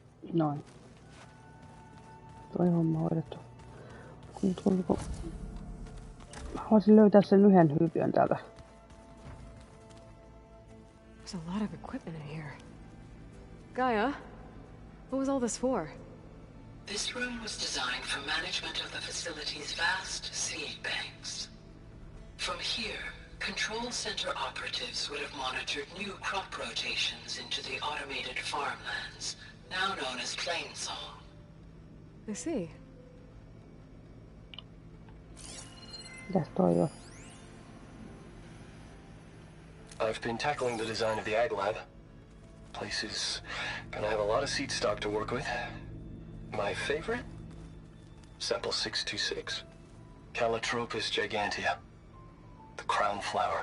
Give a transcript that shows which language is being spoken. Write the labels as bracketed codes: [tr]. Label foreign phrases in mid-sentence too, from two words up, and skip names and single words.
[fi] Noin. Toi homma hoidettu. Mä haluaisin löytää sen yhden hyypiön täältä. [en] There's a lot of equipment in here. Gaia, what was all this for? This room was designed for management of the facility's vast seed banks. From here, control center operatives would have monitored new crop rotations into the automated farmlands, now known as Plainsong. I see. [fi] Mitäs toi on? [en] I've been tackling the design of the ag lab. Place is gonna have a lot of seed stock to work with. My favorite? Sample 626. Calotropis gigantea. The crown flower.